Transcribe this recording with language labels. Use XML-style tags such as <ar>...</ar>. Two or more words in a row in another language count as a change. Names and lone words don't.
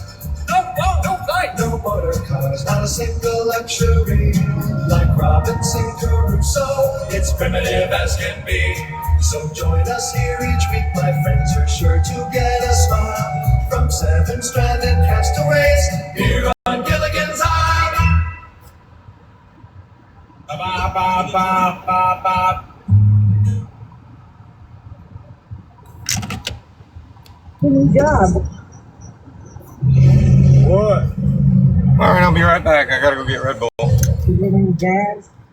<en>No flight, no motor cars, not a single luxury. Like Robinson Crusoe, it's primitive as can be. So join us here each week, my friends. You're sure to get a smile from 7 stranded castaways here on Gilligan's Island. Ba ba ba ba ba. Good job. What? All right, I'll be right back. I gotta go get Red Bull. You did any jazz?</en>